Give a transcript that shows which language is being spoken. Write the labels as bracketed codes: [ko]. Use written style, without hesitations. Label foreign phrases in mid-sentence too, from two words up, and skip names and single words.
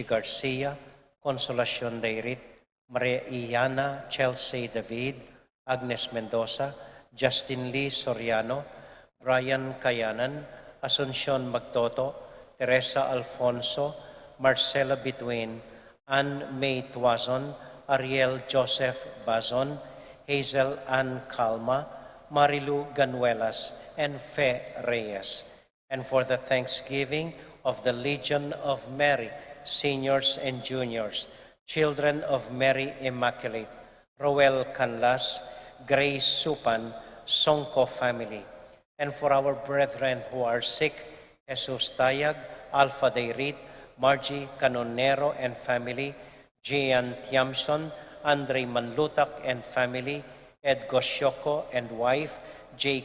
[en] Garcia, Consolacion Dairit, Maria Iana, Chelsea David, Agnes Mendoza, Justin Lee Soriano, Brian Kayanan, Asuncion Magtoto, Teresa Alfonso, Marcela Bituin, Ann May Tuazon, Ariel Joseph Bazon, Hazel Ann Calma, Marilu Ganuelas, and Fe Reyes. And for the thanksgiving of the Legion of Mary, seniors and juniors, children of Mary Immaculate, Roel Canlas, Grace Supan, Songko family, and for our brethren who are sick, Jesus Tayag, Alpha Deirit, Margie Canonero and family, Gian Tiamson, Andre Manlutak and family, Ed Gosyoko and wife, J.